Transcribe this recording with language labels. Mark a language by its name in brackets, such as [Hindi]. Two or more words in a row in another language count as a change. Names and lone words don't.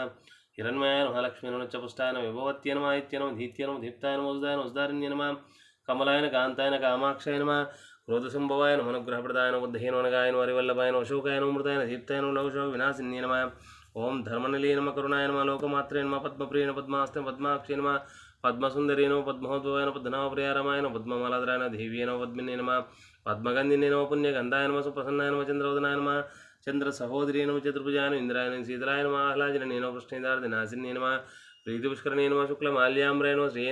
[Sanskrit] हिरण्मयाय नमः। लक्ष्मी नमः। पुष्टाय नमः। विभवत्ये नमः। आदित्य नमः। धीत्य नमः। दीप्ताय नमः। उदाय नमः। उदारण्ये नमः। कमलाय नमः। कान्ताय नमः। कामाक्षाय नमः। क्रोधसंभवाय नमः। अनुग्रहप्रदाय नमः। बुद्धये नमः। नगाय नमः। हरिवल्लभाय नमः। अशोकाय नमः। मृताय नमः। दीप्ताय नमः। लोकशोकविनाशिन्ये नमः। ओं धर्मनिलये नमः। करुणाय नमः। लोकमात्रे नमः। पद्मप्रिये नमः। पद्मास्ते पद्माक्षे नमः। పద్మసుందరీ నమ పద్మోద్భవాయ నమ పద్మనాభప్రియారమాయ నమ పద్మమాలాధరాయ నమ దేవ్యే నమ పద్మినే నమ పద్మగంధినే నమ పుణ్యగంధాయ నమ సుప్రసన్నాయ నమ చంద్రవదనాయ నమ చంద్ర సహోదరీ నమ చతుర్భుజాయ నమ ఇంద్రాయ నమ శీతలాయ నమ ఆహ్లాదినే నమ కృష్ణేంద్రార్దినాశిన్యే నమ ప్రీతిపుష్కరణే నమ శుక్లమాల్యాంబ్రాయ నమ శ్రేయ